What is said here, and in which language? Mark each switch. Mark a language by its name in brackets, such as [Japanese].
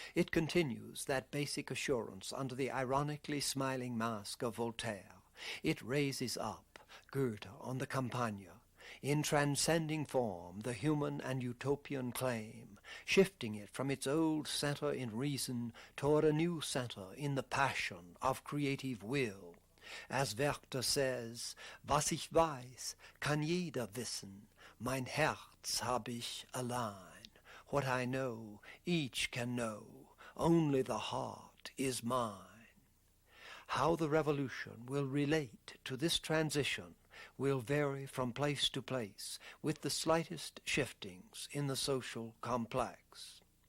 [English] It continues that basic assurance under the ironically smiling mask of Voltaire. It raises up Goethe on the Campagna, in transcending form the human and utopian claim, shifting it from its old center in reason toward a new center in the passion of creative will. As Werther says, [German] was ich weiß, kann jeder wissen, mein Herz hab ich allein. [English] What I know, each can know, only the heart is mine. How the revolution will relate to this transition will vary from place to place with the slightest shiftings in the social complex.